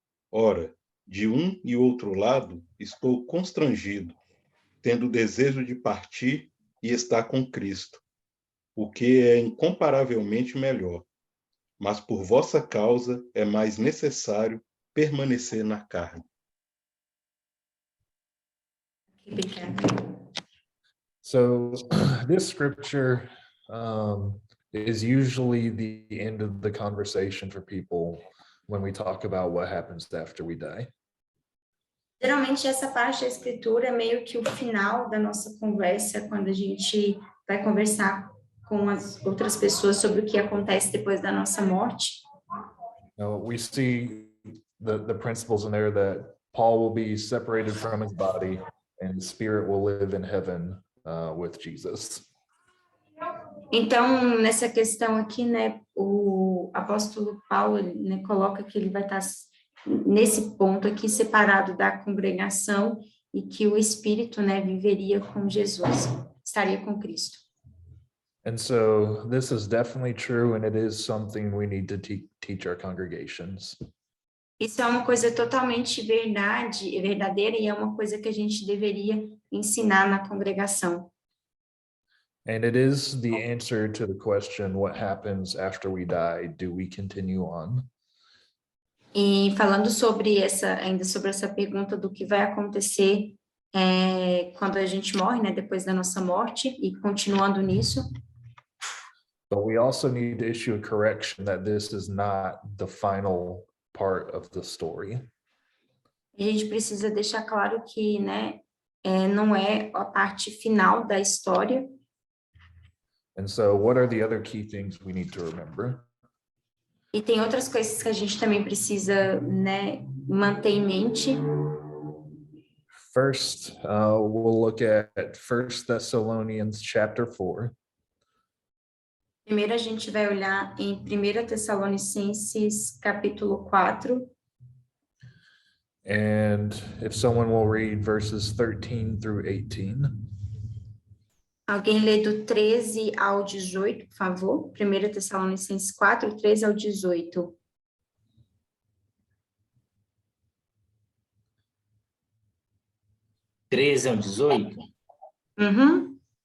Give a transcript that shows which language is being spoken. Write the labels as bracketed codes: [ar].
[pt] Ora, de um e outro lado estou constrangido, tendo desejo de partir e estar com Cristo, o que é incomparavelmente melhor. Mas por vossa causa é mais necessário permanecer na carne. [en] So this scripture is usually the end of the conversation for people when we talk about what happens after we die. [pt] Geralmente essa parte da escritura é meio que o final da nossa conversa quando a gente vai conversar com as outras pessoas sobre o que acontece depois da nossa morte. [en] We see the principles in there that Paul will be separated from his body and his spirit will live in heaven with Jesus. [pt] Então, nessa questão aqui, né, o apóstolo Paulo, né, coloca que ele vai estar nesse ponto aqui separado da congregação e que o espírito, né, viveria com Jesus, estaria com Cristo. [en] And so this is definitely true, and it is something we need to teach our congregations. [pt] Isso é uma coisa totalmente verdadeira e é uma coisa que a gente deveria ensinar na congregação. [en] And it is the answer to the question, what happens after we die? Do we continue on? [pt] E falando ainda sobre essa pergunta do que vai acontecer quando a gente morre, né, depois da nossa morte, e continuando nisso. [en] But we also need to issue a correction that this is not the final part of the story. [pt] A gente precisa deixar claro que, né, não é a parte final da história. [en] And so what are the other key things we need to remember? [pt] E tem outras coisas que a gente também precisa, né, manter em mente. [en] First, we'll look at 1 Thessalonians chapter 4. [pt] Primeiro a gente vai olhar em 1 Tessalonicenses capítulo 4. [en] And if someone will read verses 13 through 18. [pt] Alguém lê do 13 ao 18, por favor? 1 Tessalonicenses 4, 13 ao 18. (13 ao 18). Uhum.